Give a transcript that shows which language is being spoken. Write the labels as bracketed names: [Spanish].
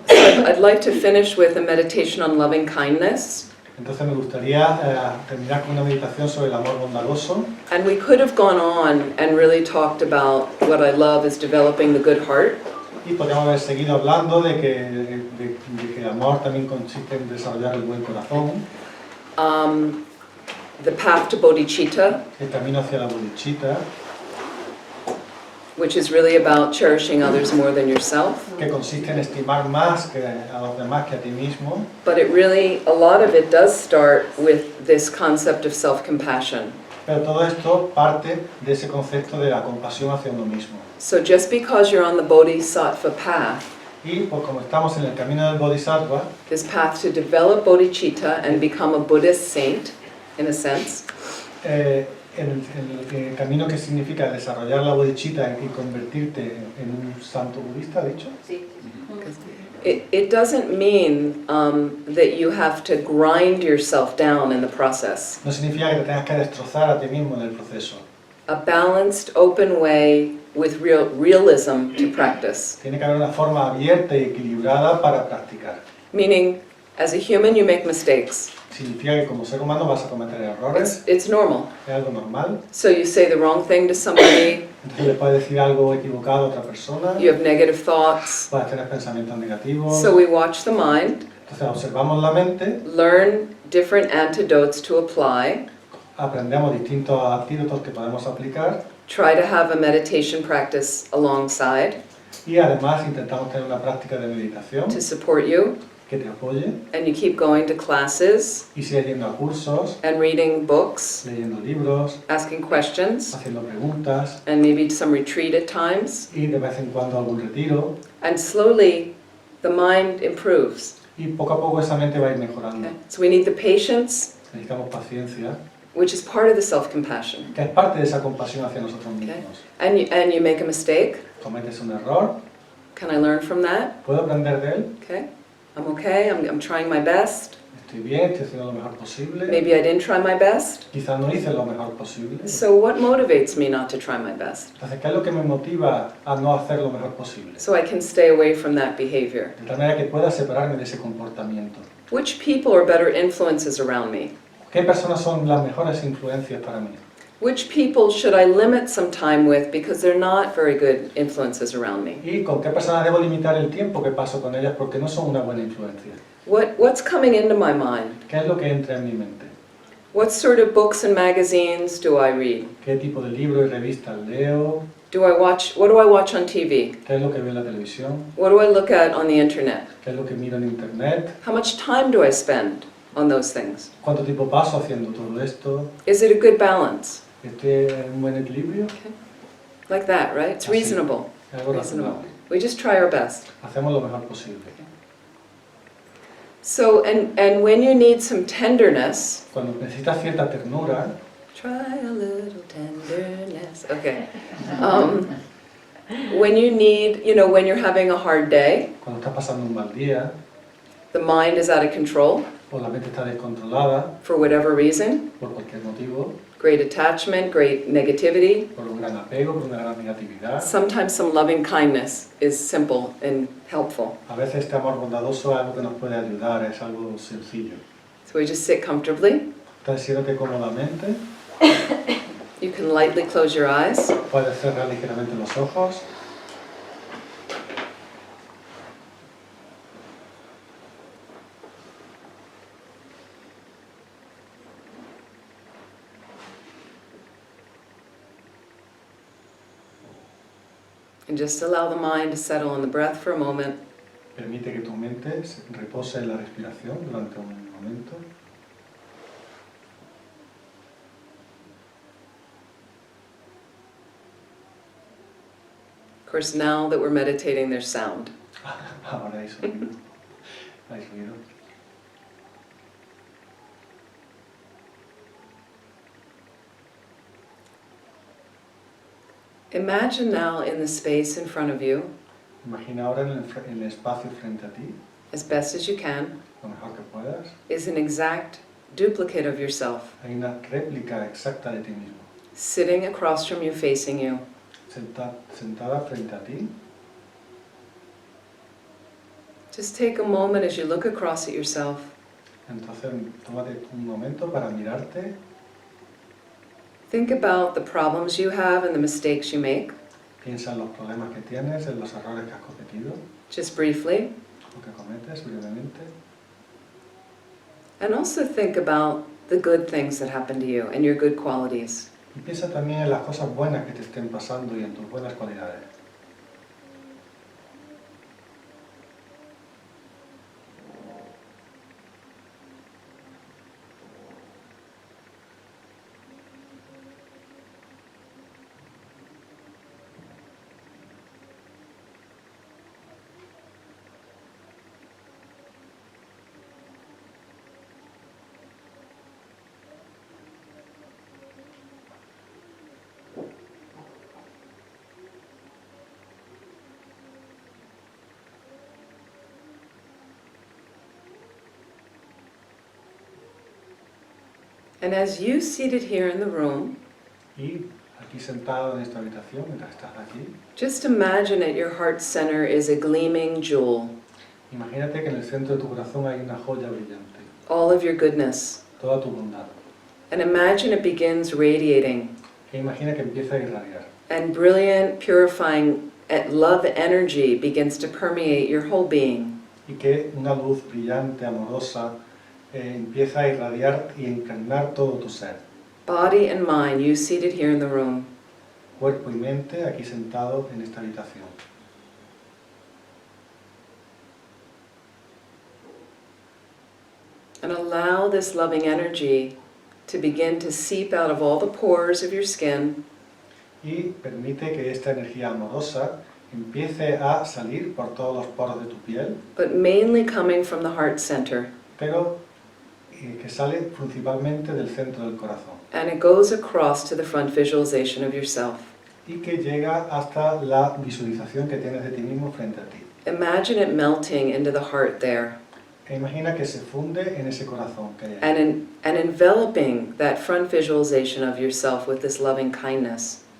[English] So I'd like to finish with a meditation on loving kindness. [Spanish] Entonces me gustaría terminar con una meditación sobre el amor bondadoso. [English] And we could have gone on and really talked about what I love is developing the good heart. [Spanish] Y podríamos haber seguido hablando de que el amor también consiste en desarrollar el buen corazón, [English] The path to bodhicitta, [Spanish] el camino hacia la bodhicitta, [English] which is really about cherishing others more than yourself. [Spanish] que consiste en estimar más que a los demás que a ti mismo. [English] But it really, a lot of it does start with this concept of self-compassion. [Spanish] Pero todo esto parte de ese concepto de la compasión hacia uno mismo. [English] So just because you're on the bodhisattva path, [Spanish] Y pues como estamos en el camino del bodhisattva, [English] this path to develop bodhicitta and become a Buddhist saint, in a sense, [Spanish] en el camino que significa desarrollar la bodhicitta y convertirte en un santo budista, dicho, Sí. [English] it doesn't mean that you have to grind yourself down in the process. [Spanish] no significa que te tengas que destrozar a ti mismo en el proceso. [English] A balanced, open way with realism to practice. [Spanish] Tiene que haber una forma abierta y equilibrada para practicar. [English] Meaning, as a human, you make mistakes. [Spanish] Significa que como ser humano vas a cometer errores, [English] It's normal. [Spanish] es algo normal. [English] So you say the wrong thing to somebody, [Spanish] Entonces le puedes decir algo equivocado a otra persona, [English] you have negative thoughts. [Spanish] puedes tener pensamientos negativos. [English] So we watch the mind, [Spanish] Entonces observamos la mente, [English] learn different antidotes to apply, [Spanish] aprendemos distintos antídotos que podemos aplicar [English] try to have a meditation practice alongside [Spanish] y además intentamos tener una práctica de meditación [English] to support you, [Spanish] que te apoye [English] and you keep going to classes [Spanish] y sigues yendo a cursos, [English] and reading books, [Spanish] leyendo libros, [English] asking questions, [Spanish] haciendo preguntas [English] and maybe some retreat at times, [Spanish] y de vez en cuando algún retiro [English] and slowly the mind improves. [Spanish] y poco a poco esa mente va a ir mejorando. [English] Okay? So we need the patience, [Spanish] Necesitamos paciencia, [English] which is part of the self-compassion. [Spanish] que es parte de esa compasión hacia nosotros [English] Okay? [Spanish] mismos. [English] And you make a mistake. [Spanish] Cometes un error, [English] Can I learn from that? [Spanish] puedo aprender de él, [English] Okay, I'm okay. I'm trying my best. [Spanish] estoy bien, estoy haciendo lo mejor posible, [English] Maybe I didn't try my best. [Spanish] quizás no hice lo mejor posible. [English] So what motivates me not to try my best? [Spanish] Entonces, ¿qué es lo que me motiva a no hacer lo mejor posible? [English] So I can stay away from that behavior. [Spanish] De tal manera que pueda separarme de ese comportamiento. [English] Which people are better influences around me? [Spanish] ¿Qué personas son las mejores influencias para mí? [English] Which people should I limit some time with because they're not very good influences around me? [Spanish] ¿Y con qué personas debo limitar el tiempo que paso con ellas porque no son una buena influencia? [English] What's coming into my mind? [Spanish] ¿Qué es lo que entra en mi mente? [English] What sort of books and magazines do I read? [Spanish] ¿Qué tipo de libros y revistas leo? [English] What do I watch on TV? [Spanish] ¿Qué es lo que veo en la televisión? [English] What do I look at on the internet? [Spanish] ¿Qué es lo que miro en internet? [English] How much time do I spend on those things? [Spanish] ¿Cuánto tiempo paso haciendo todo esto? [English] Is it a good balance? [Spanish] ¿Este es un buen equilibrio? [English] Like that, right? It's [Spanish] Así. [English] reasonable. [Spanish] Es algo [English] Reasonable. [Spanish] razonable. [English] We just try our best. [Spanish] Hacemos lo mejor posible. [English] So, and when you need some tenderness, [Spanish] Cuando necesitas cierta ternura, [English] try a little tenderness. Okay. When you need, when you're having a hard day, [Spanish] cuando estás pasando un mal día, [English] the mind is out of control [Spanish] o la mente está descontrolada [English] for whatever reason, [Spanish] por cualquier motivo, [English] great attachment, great negativity. [Spanish] por un gran apego, por una gran negatividad. [English] Sometimes some loving kindness is simple and helpful. [Spanish] A veces este amor bondadoso es algo que nos puede ayudar, es algo sencillo. [English] So we just sit comfortably. [Spanish] Entonces siéntate cómodamente, [English] You can lightly close your eyes. [Spanish] puedes cerrar ligeramente los ojos. [English] And just allow the mind to settle on the breath for a moment. [Spanish] Permite que tu mente se repose en la respiración durante un momento. [English] Of course, now that we're meditating, there's sound. [Spanish] Ahora hay sonido. Hay ruido. [English] Imagine now in the space in front of you, [Spanish] Imagina ahora en el espacio frente a ti, [English] as best as you can, [Spanish] lo mejor que puedas, [English] is an exact duplicate of yourself, [Spanish] hay una réplica exacta de ti mismo, [English] sitting across from you, facing you. [Spanish] sentada frente a ti. [English] Just take a moment as you look across at yourself. [Spanish] Entonces, tómate un momento para mirarte. [English] Think about the problems you have and the mistakes you make, [Spanish] Piensa en los problemas que tienes, en los errores que has cometido, [English] just briefly. [Spanish] o que cometes brevemente. [English] And also think about the good things that happen to you and your good qualities. [Spanish] Y piensa también en las cosas buenas que te estén pasando y en tus buenas cualidades. [English] And as you seated here in the room, [Spanish] Y aquí sentado en esta habitación, mientras estás aquí, [English] just imagine at your heart center is a gleaming jewel, [Spanish] imagínate que en el centro de tu corazón hay una joya brillante, [English] all of your goodness. [Spanish] toda tu bondad. [English] And imagine it begins radiating, [Spanish] E imagina que empieza a irradiar. [English] and brilliant, purifying love energy begins to permeate your whole being. [Spanish] Y que una luz brillante, amorosa, empieza a irradiar y impregnar todo tu ser. [English] Body and mind, you seated here in the room. [Spanish] Cuerpo y mente aquí sentado en esta habitación. [English] And allow this loving energy to begin to seep out of all the pores of your skin, [Spanish] Y permite que esta energía amorosa empiece a salir por todos los poros de tu piel, [English] but mainly coming from the heart center. [Spanish] pero que sale principalmente del centro del corazón. [English] And it goes across to the front visualization of yourself. [Spanish] Y que llega hasta la visualización que tienes de ti mismo frente a ti. [English] Imagine it melting into the heart there, [Spanish] E imagina que se funde en ese corazón que hay ahí. [English] and enveloping that front visualization of yourself with this loving kindness.